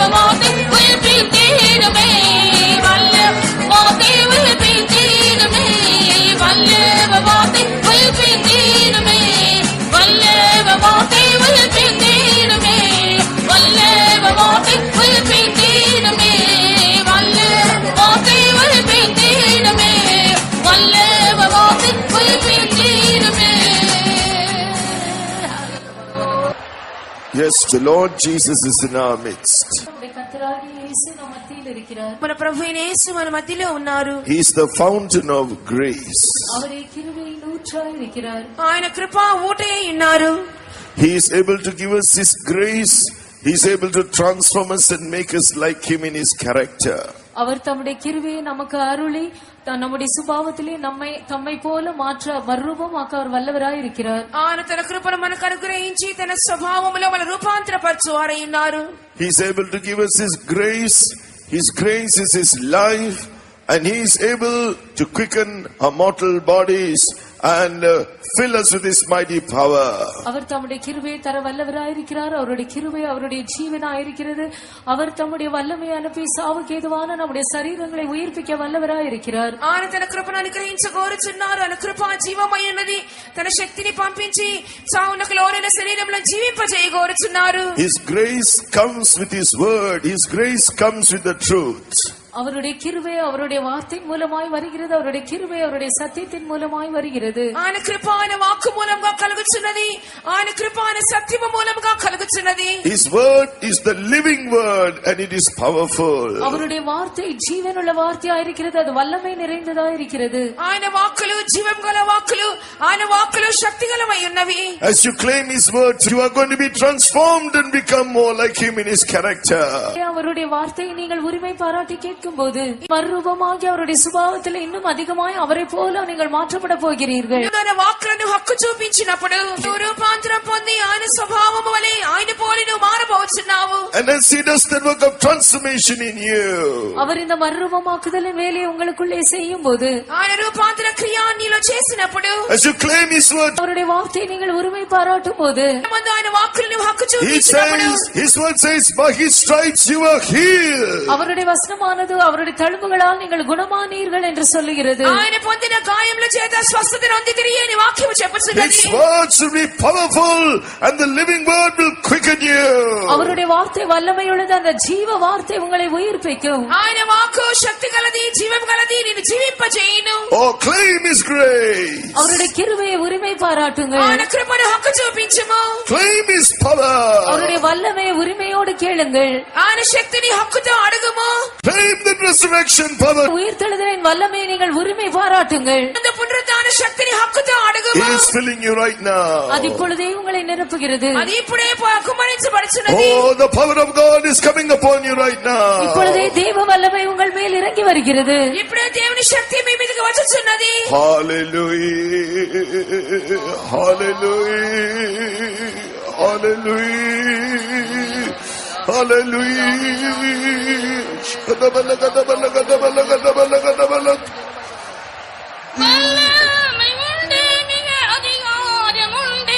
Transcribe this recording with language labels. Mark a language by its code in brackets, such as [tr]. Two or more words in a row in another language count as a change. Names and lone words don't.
[ta] வாக்கை உயிர்ப்பை தீடுமே வல்லவ வாக்கை உயிர்ப்பை தீடுமே வல்லவ வாக்கை உயிர்ப்பை தீடுமே வல்லவ வாக்கை உயிர்ப்பை தீடுமே வல்லவ வாக்கை உயிர்ப்பை தீடுமே வல்லவ வாக்கை உயிர்ப்பை தீடுமே வல்லவ வாக்கை உயிர்ப்பை தீடுமே. [en] Yes, the Lord Jesus is in our midst. [ta] கர்த்தராகிய இயேசு நம் மத்தியில் இருக்கிறார். [te] మన ప్రభు అయిన యేసు మన మధ్యలో ఉన్నారు. [en] He is the fountain of grace. [ta] அவரே கிருபையின் ஊற்றாய் இருக்கிறார். [te] ఆయన కృపా ఊటే ఉన్నారు. [en] He is able to give us His grace. He is able to transform us and make us like Him in His character. [ta] அவர் தம்முடைய கிருபையை நமக்கு அருளி நம்முடைய சுபாவத்திலே தம்மை போல மாற்ற மறுரூபமாக்க அவர் வல்லவராய் இருக்கிறார். [te] ఆయన తన కృపను మనకు అనుగ్రహించి తన స్వభావములో మన రూపాంతరపరచు వారై ఉన్నారు. [en] He is able to give us His grace. His grace is His life, and He is able to quicken our mortal bodies and fill us with His mighty power. [ta] அவர் தம்முடைய கிருபையை தர வல்லவராயிருக்கிறார். அவருடைய கிருபை அவருடைய ஜீவனாயிருக்கிறது. அவர் தம்முடைய வல்லமையை அனுப்பி சாவுக்கு ஏதுவான நம்முடைய சரீரங்களை உயிர்ப்பிக்க వల్లవరాயிருக்கிறார். [te] ఆయన తన కృపను అనుగ్రహించగోరుచున్నారు. ఆయన కృప జీవమైనది. తన శక్తిని పంపించి సావునకు లోనైన శరీరంలో జీవింపజేయగోరుచున్నారు. [en] His grace comes with His word. His grace comes with the truth. [ta] அவருடைய கிருபை அவருடைய வார்த்தை மூலமாய் வருகிறது. அவருடைய கிருபை அவருடைய சத்தியத்தின் மூலமாய் வருகிறது. [te] ఆయన కృప ఆయన వాక్కు మూలంగా కలుగుచున్నది. ఆయన కృప ఆయన సత్యము మూలంగా కలుగుచున్నది. [en] His word is the living word and it is powerful. [ta] அவருடைய வார்த்தை ஜீவனுள்ள வார்த்தையாய் இருக்கிறது. அது வல்லமை நிறைந்ததாய் இருக்கிறது. [te] ఆయన వాక్కులు జీవం గల వాక్కులు. ఆయన వాక్కులు శక్తిగలమై ఉన్నవి. [en] As you claim His words, you are going to be transformed and become more like Him in His character. [ta] அவருடைய வார்த்தையை நீங்கள் உரிமை பாராட்டி கேட்கும்போது மறுரூபமாகி அவருடைய சுபாவத்தில் இன்னும் அதிகமாய் அவரை போல நீங்கள் மாற்றப்பட போகிறீர்கள். [te] ఆయన వాక్కులను హక్కు చూపించినప్పుడు రూపాంతరం పొంది ఆయన స్వభావము వలె ఆయన పోలి నువ్వు మారబోచున్నావు. [en] And as He does the work of transformation in you, [ta] அவர் இந்த மறுரூபமாக்குதலின் வேலையை உங்களுக்குள்ளே செய்யும் போது [te] ఆయన రూపాంతర క్రియ నీలో చేసినప్పుడు [en] as you claim His word, [ta] அவருடைய வார்த்தையை நீங்கள் உரிமை பாராட்டும் போது [te] ముందు ఆయన వాక్కులను హక్కు [en] He [te] చూపించినప్పుడు [en] says, His word says, by His stripes you are healed. [ta] அவருடைய வசனமானது அவருடைய தழும்புகளால் நீங்கள் குணமானீர்கள் என்று சொல்லுகிறது. [te] ఆయన పొందిన గాయముల చేత స్వస్థత నొందితిరి అని వాక్యము చెప్పుచున్నది. [en] His words will be powerful and the living word will quicken you. [ta] அவருடைய வார்த்தை வல்லமையுள்ளது. அந்த ஜீவ வார்த்தை உங்களை உயிர்ப்பிக்கும். [te] ఆయన వాక్కు శక్తి గలది, జీవం గలది, నిన్ను జీవింపజేయును. [en] Oh, claim His grace. [ta] அவருடைய கிருபையை உரிமை பாராட்டுங்கள். [te] ఆయన కృపను హక్కు చూపించుము. [en] Claim His power. [ta] அவருடைய வல்லமையை உரிமையோடு கேளுங்கள். [te] ఆయన శక్తిని హక్కుతో అడుగుము. [en] Claim the resurrection power. [ta] உயிர்த்தெழுதலின் வல்லமையை நீங்கள் உரிமை பாராட்டுங்கள். [te] அந்த పునరుద్ధాన శక్తిని హక్కుతో [en] He [te] అడుగుము. [en] is filling you right now. [ta] அது இப்பொழுதே உங்களை நிரப்புகிறது. [te] అది ఇప్పుడే కుమ్మరించబడుచున్నది. [en] Oh, the power of God is coming upon you right now. [ta] இப்பொழுதே தேவ வல்லமை உங்கள் மேல் இறங்கி வருகிறது. [te] ఇప్పుడే దేవుని శక్తి మీ మీదకి వచ్చుచున్నది. [en] Hallelujah. Hallelujah. Hallelujah. Hallelujah. [ta] வல்லமை உண்டு, மிக அதிகாரம் உண்டு.